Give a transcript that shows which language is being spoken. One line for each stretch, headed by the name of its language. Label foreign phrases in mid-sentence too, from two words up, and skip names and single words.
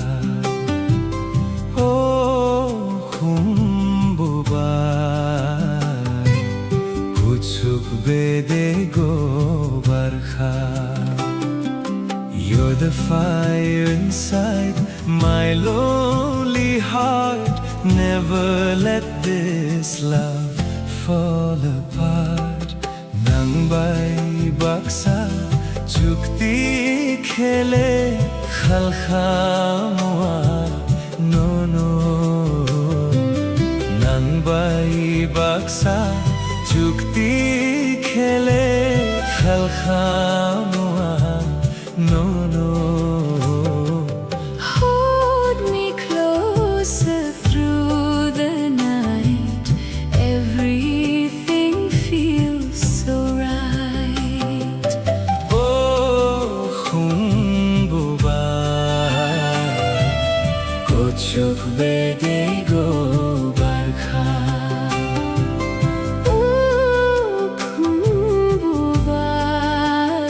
Kok Borok: Oh, humbubar, kuchuk bedego barkha.
English: You're the fire inside my lonely heart. Never let this love fall apart.
Kok Borok: Nang bay baksa chukti khele khalkhamwa no no. Nang bay baksa chukti khele khalkhamwa no no.
English: Hold me closer through the night Everything feels so right
Kok Borok: Oh, humbubar, kochuk bedego barkha. Ooh, kumbubar